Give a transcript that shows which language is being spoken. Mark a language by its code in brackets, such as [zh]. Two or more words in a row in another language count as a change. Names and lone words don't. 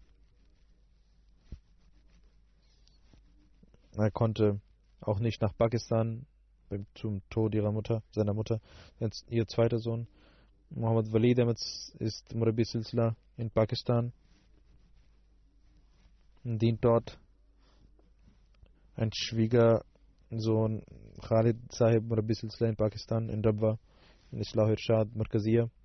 [de] Er konnte auch nicht nach Pakistan zum Tod seiner Mutter. Ihr zweiter Sohn, Muhammad Walid Ahmed, ist [ur] Murabi Silsila [de] in Pakistan und dient dort. Ein Schwiegersohn, Khalid Sahib [ur] Murabi Silsila [de] in Pakistan, in Rabwa, in Islah Irshad Markaziyya.